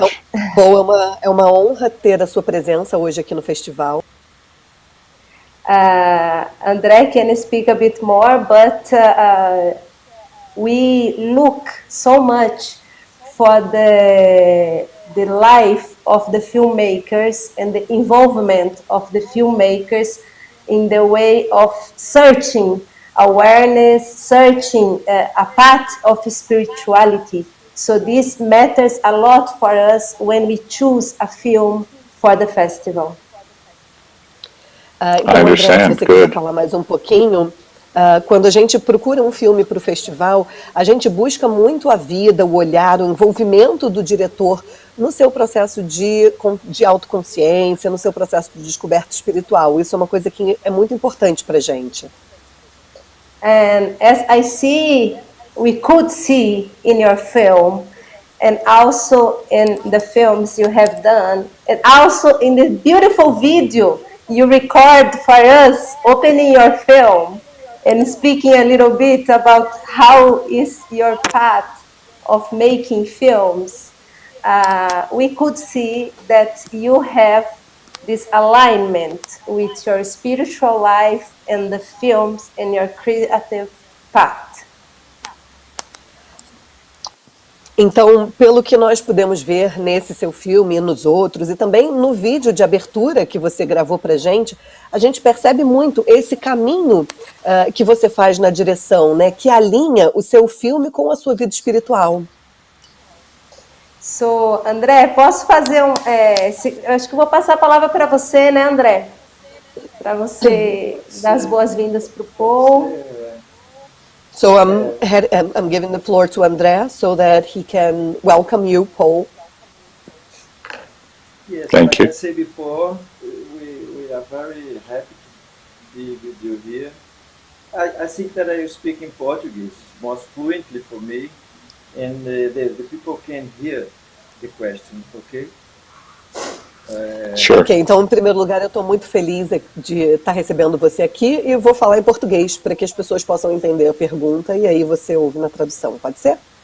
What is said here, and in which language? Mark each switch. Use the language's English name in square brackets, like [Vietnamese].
[Portuguese] Então, Paul, é uma honra ter a sua presença hoje aqui no festival. [English] André can speak a bit more, but we look so much for the life of the filmmakers and the involvement of the filmmakers in the way of searching awareness, searching a path of spirituality. So this matters a lot for us when we choose a film for the festival. [Portuguese] Então, André, se você quiser falar mais um pouquinho, quando a gente procura um filme para o festival, a gente busca muito a vida, o olhar, o envolvimento do diretor no seu processo de autoconsciência, no seu processo de descoberta espiritual. Isso é uma coisa que é muito importante para a gente. [English] And as we could see in your film, and also in the films you have done, and also in the beautiful video you record for us, opening your film and speaking a little bit about how is your path of making films, we could see that you have this alignment with your spiritual life and the films and your creative path. [Portuguese] Então, pelo que nós pudemos ver nesse seu filme e nos outros, e também no vídeo de abertura que você gravou pra gente, a gente percebe muito esse caminho que você faz na direção, né, que alinha o seu filme com a sua vida espiritual. So, André, posso fazer eu acho que vou passar a palavra para você, né, André? Para você dar as boas-vindas para o Paul. [English] So I'm giving the floor to André so that he can welcome you, Paul. Yes, Thank like you. I said before, we are very happy to be with you here. I think that I speak in Portuguese most fluently for me, and the people can hear the question, okay? Sure. [Portuguese] Ok, então, em primeiro lugar, eu estou muito feliz de estar recebendo você aqui e vou falar em português para que as pessoas possam entender a pergunta e aí você ouve na tradução, pode ser?